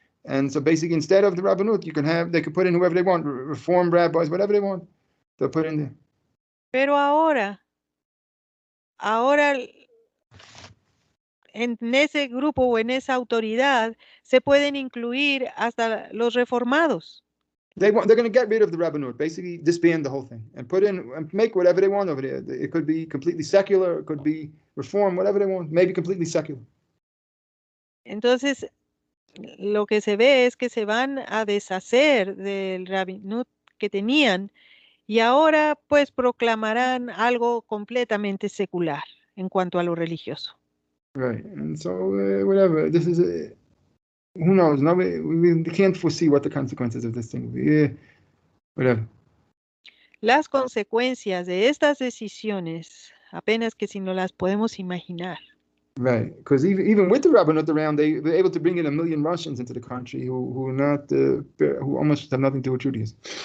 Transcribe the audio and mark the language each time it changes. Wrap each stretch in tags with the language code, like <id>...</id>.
<en>And so basically, instead of the Rabbanut, they could put in whoever they want, reform rabbis, whatever they want, they'll put in there.</en> <es>Pero ahora en ese grupo o en esa autoridad se pueden incluir hasta los reformados.</es> <en>They're going to get rid of the Rabbanut, basically disband the whole thing, and put in and make whatever they want over there. It could be completely secular, it could be reform, whatever they want, maybe completely secular.</en> <es>Entonces, lo que se ve es que se van a deshacer del Rabinut que tenían y ahora pues proclamarán algo completamente secular en cuanto a lo religioso.</es> <en>Right, and so whatever, this is who knows? No, we can't foresee what the consequences of this thing will be. Whatever.</en> <es>Las consecuencias de estas decisiones, apenas que si no las podemos imaginar.</es> <en>Right, because even with the Rabbanut around, they were able to bring in 1 million Russians into the country who almost have nothing to do with Judaism.</en>